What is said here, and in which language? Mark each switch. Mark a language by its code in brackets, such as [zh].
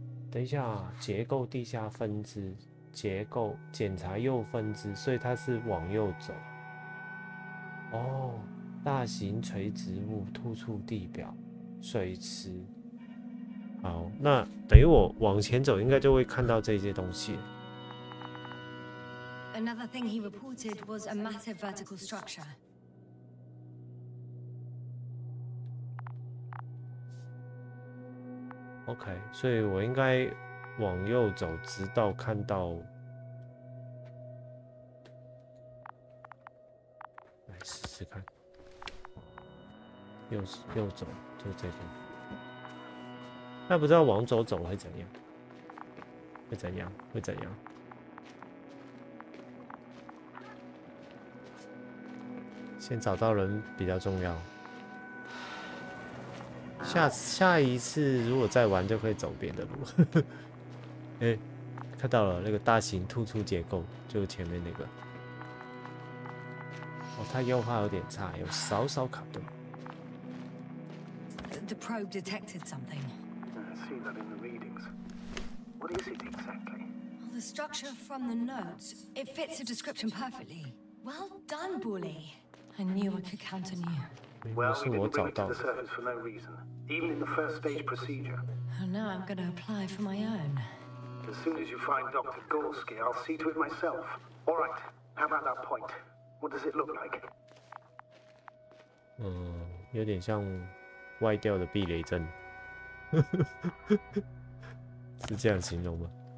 [zh] 等一下，结构地下分支，结构检查右分支，所以它是往右走。哦，大型垂直物突出地表，水池。好，那等于我往前走，应该就会看到这些东西。 [en] Another thing he reported was a massive vertical structure. [zh] OK， 所以我应该往右走，直到看到。来试试看，右走，就这边。那不知道往左走会怎样？会怎样？会怎样？先找到人比较重要。下一次如果再玩，就可以走别的路。哎，看到了那个大型突出结构，就前面那个。哦，它优化有点差，有少少卡顿。 [en] The probe detected something. I see that in the readings. What is it exactly? Well, the structure from the notes, it fits the description perfectly. Well done, Bully. I knew I could count on you. Well, we didn't bring it to the surface for no reason, even in the first stage procedure. And now I'm gonna apply for my own. As soon as you find Dr. Gorski, I'll see to it myself. All right, how about that point? What does it look like? [zh] 有点像歪掉的避雷针，是这样形容吗？